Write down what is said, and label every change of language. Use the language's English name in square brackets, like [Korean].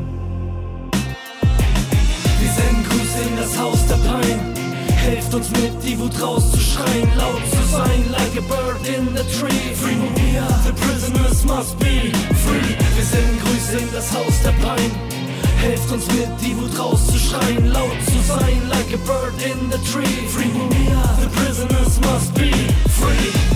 [German] Wir senden Grüße in das Haus der Pein. Helft uns mit, die Wut rauszuschreien, laut zu sein, [English] like a bird in the tree. Free Mumia, the prisoners must be free. [German] Wir senden Grüße in das Haus der Pein. Helft uns mit, die Wut rauszuschreien, laut zu sein, [English] like a bird in the tree. Free Mumia, the prisoners must be free.